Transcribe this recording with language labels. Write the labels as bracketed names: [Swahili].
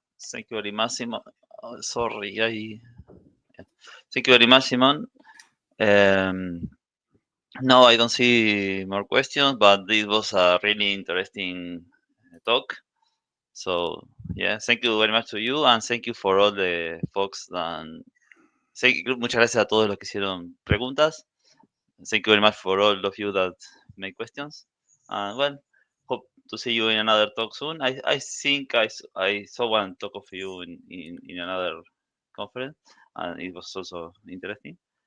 [English] Thank you very much, Simon. Sorry, thank you very much, Simon. No, I don't see more questions, but this was a really interesting talk. So, yeah, thank you very much to you, and thank you for all the folks. [Spanish] Muchas gracias a todos los que hicieron preguntas. [English] Thank you very much for all of you that make questions. And well, hope to see you in another talk soon. I think I saw one talk of you in another conference, and it was also interesting.